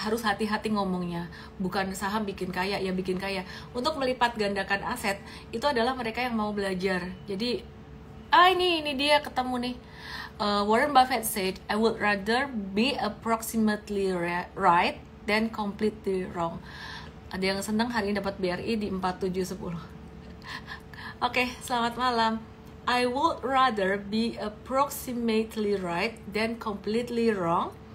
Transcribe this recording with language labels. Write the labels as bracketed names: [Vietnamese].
[Indonesian] Harus hati-hati ngomongnya, bukan saham bikin kaya, ya bikin kaya. Untuk melipat gandakan aset itu adalah mereka yang mau belajar. Jadi ini dia ketemu nih. [English] Warren Buffett said, I would rather be approximately right than completely wrong. [Indonesian] Ada yang senang hari ini dapat BRI di 4710. Oke, selamat malam. [English] I would rather be approximately right than completely wrong.